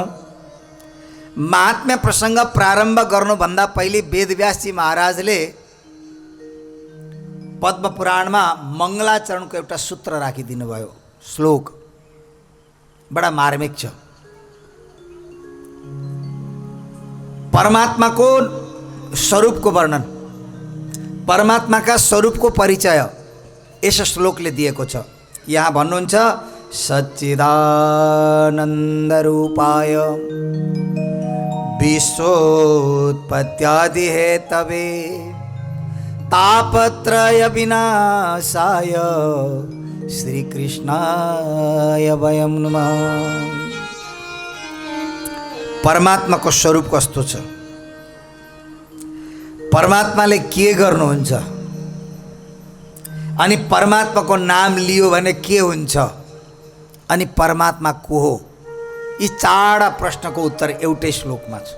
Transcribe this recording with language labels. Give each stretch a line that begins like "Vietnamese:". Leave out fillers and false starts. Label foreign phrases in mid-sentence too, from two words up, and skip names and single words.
Nepali: महात्म्य प्रसङ्ग प्रारम्भ गर्नुभन्दा पहिले वेदव्यासजी महाराजले पद्मपुराणमा मङ्गलाचरणको एउटा सूत्र राखिदिनु भयो, श्लोक बडा मार्मिक छ। परमात्माको स्वरूपको वर्णन, परमात्माका स्वरूपको परिचय यस श्लोकले दिएको छ। यहाँ भन्नुहुन्छ,
Sanskrit: सच्चिदानन्दरूपाय विश्वोत्पत्त्यादि हेतवे तापत्रय विनाशाय श्रीकृष्णाय वयं नमः।
Nepali: परमात्माको स्वरूप कस्तो छ, परमात्माले के गर्नुहुन्छ, अनि परमात्माको नाम लियो भने के हुन्छ, अनि परमात्मा को हो, यी चारवटा प्रश्नको उत्तर एउटै श्लोकमा छ।